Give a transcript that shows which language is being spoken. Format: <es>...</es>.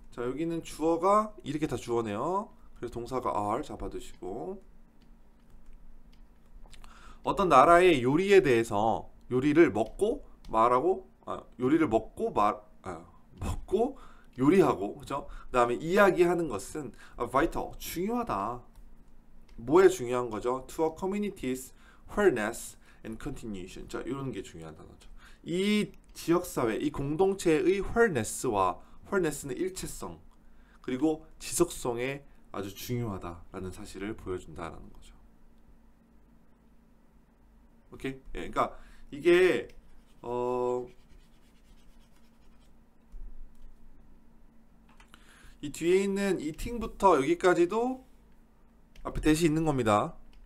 <ko>자 여기는 주어가 이렇게 다 주어네요. 그래서 동사가 are 잡아두시고 어떤 나라의 요리에 대해서 요리를 먹고 말하고 요리를 먹고 먹고 요리하고 그죠? 그다음에 이야기하는 것은 vital 중요하다. 뭐에 중요한 거죠?</ko> <en>To a community's wholeness and continuation.</en> <ko>자 이런 게 중요한 단어죠. 이 지역 사회, 이 공동체의 wholeness와 wholeness는 일체성 그리고 지속성에 아주 중요하다라는 사실을 보여준다라는 거죠. 오케이? 예, 그러니까 이게 이 뒤에 있는 eating부터 여기까지도 앞에 대시 있는 겁니다.</ko>